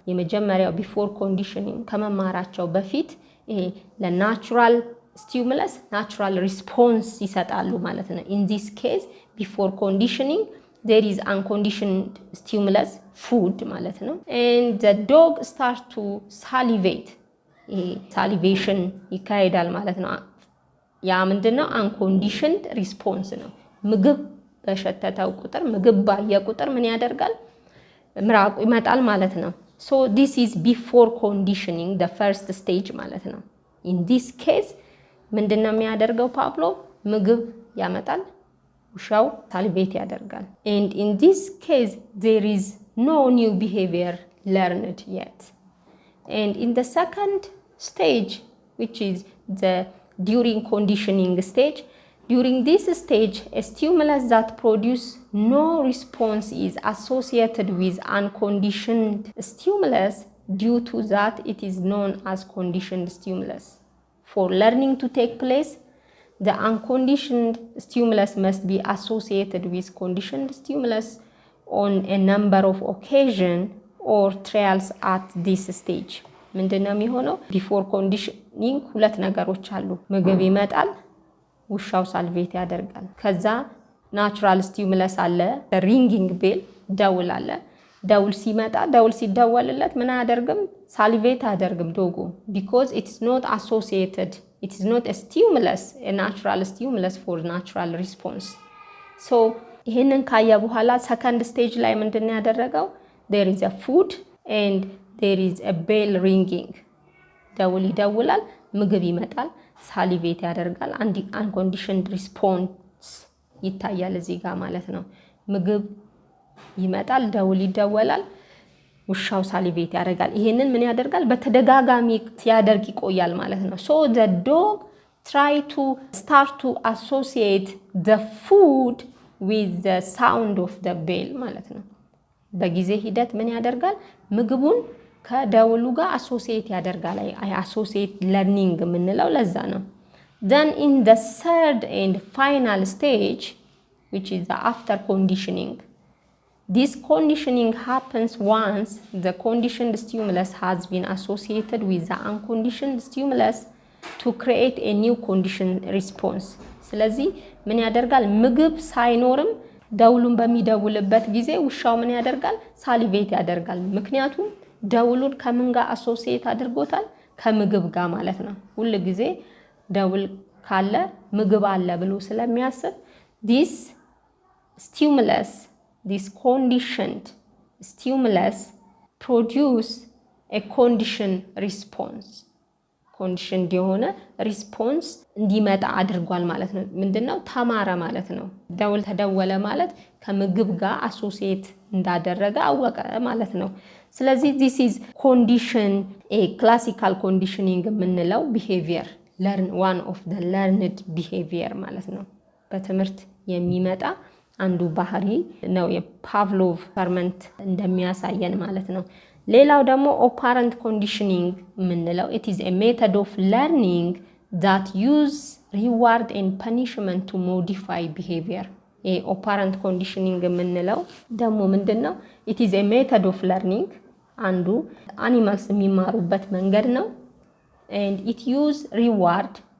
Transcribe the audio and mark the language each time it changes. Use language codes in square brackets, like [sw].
[am] የመጀመሪያው [en] before conditioning [am] ከመማራቸው በፊት ይሄ ለናቹራል [en] stimulus natural response [am] ይሰጣሉ ማለት ነው። [en] in this case before conditioning there is unconditioned stimulus food [am] ማለት ነው [en] and the dog start to salivate. [am] ይሄ salivation ይካሄዳል ማለት ነው። ያ ምንድነው unconditioned response ነው። ምግብ በሸተተው ቁጥር ምግብ ባየ ቁጥር ምን ያደርጋል? ምራቁ ይመጣል ማለት ነው። [en] so this is before conditioning the first stage [am] ማለት ነው። [en] in this case [am] ምንድነው የሚያደርገው ፓቭሎቭ? ምግብ ያመጣል፣ ውሻው ሳሊቬት ያደርጋል [en] and in this case there is no new behavior learned yet. and in the second stage which is the during conditioning stage, during this stage a stimulus that produce no response is associated with unconditioned stimulus due to that it is known as conditioned stimulus. For learning to take place, the unconditioned stimulus must be associated with conditioned stimulus on a number of occasions or trials at this stage. [am] ምንድነው የሚሆነው? ቢፎር ኮንዲሽኒንግ ሁለት ነገሮች አሉ። ምግብ ይመጣል፣ ውሻው ሳልቬት ያደርጋል። ከዛ ናቹራል ስቲሙለስ አለ፣ ሪንጊንግ ቤል ደውል አለ። ደውል ሲመጣ ደውል ሲደወልለት ምን አያደርግም? ሳልቬት አያደርግም ዶጉ [en] because it is not associated, it is not a stimulus, a natural stimulus for natural response. [am] so ይሄንን ካየ በኋላ ሰከንድ ስቴጅ ላይ ምንድነው ያደረገው? [en] there is a food and there is a bell ringing. [am] ደውል ይደውላል፣ ምግብ ይመጣል፣ ሳሊቬት ያደርጋል። unconditioned response ይታያል እዚህ ጋር ማለት ነው። ምግብ ይመጣል፣ ደውል ይደወላል፣ ውሻው ሳሊቬት ያደርጋል። ይሄንን ምን ያደርጋል? በተደጋጋሚ ሲያደርግ ይቆያል ማለት ነው። [en] so the dog try to start to associate the food with the sound of the bell [am] ማለት ነው። በጊዜ ሂደት ምን ያደርጋል? ምግቡን ከደውሉ ጋር አሶሲኤት ያደርጋል። አሶሲኤት ለርኒንግ የምንለው ለዛ ነው። [en] then in the third and final stage which is the after conditioning, this conditioning happens once the conditioned stimulus has been associated with the unconditioned stimulus to create a new conditioned response. [am] ስለዚህ ምን ያደርጋል? ምግብ ሳይኖርም ደውሉን በሚደውልበት ጊዜ ውሻው ምን ያደርጋል? ሳሊቬት ያደርጋል። ምክንያቱም ደውሉን ከምን ጋር አሶሲኤት አድርጎታል? ከምግብ ጋር ማለት ነው። ሁሉ ጊዜ ደውል ካለ ምግብ አለ ብሎ ስለሚያስብ [en] this stimulus, this conditioned stimulus produce a conditioned response. [am] conditioned የሆነ ሪስፖንስ እንዲመጣ አድርጓል ማለት ነው። ምንድነው? ተማረ ማለት ነው። ደውል ተደወለ ማለት ከምግብ ጋር አሶሲኤት እንዳደረገ አወቀ ማለት ነው። ስለዚህ [en] this is condition, a classical conditioning የምንለው behavior, learn one of the learned behavior [am] ማለት ነው። በትምህርት የሚመጣ አንዱ ባህሪ ነው የፓቭሎቭ ኤክስፐሪመንት እንደሚያሳየን ማለት ነው። ሌላው ደግሞ operant conditioning የምንለው it is a method of learning that use reward and punishment to modify behavior operant conditioning የምንለው ደግሞ ምንድነው it is a method of learning አንዱ animals የሚማሩበት መንገድ ነው and it use reward